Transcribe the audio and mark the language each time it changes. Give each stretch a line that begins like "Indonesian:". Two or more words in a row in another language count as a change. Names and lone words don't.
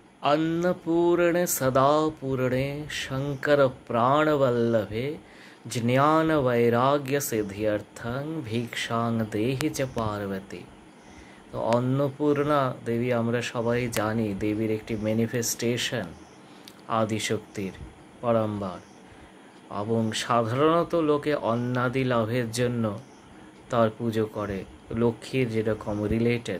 Sanskrit: अन्नपूर्णे सदा पूर्णे शंकर प्राणवल्लभे ज्ञान वैराग्य सिद्ध्यर्थं भिक्षाং देहि च पार्वती।
Bangla: তো অন্নপূর্ণা দেবী আমরা সবাই জানি দেবীর একটি ম্যানিফেস্টেশন আদিশক্তির পরম্বার, এবং সাধারণত লোকে অন্নাদি লাভের জন্য তার পুজো করে, লক্ষ্মীর যেরকম রিলেটেড।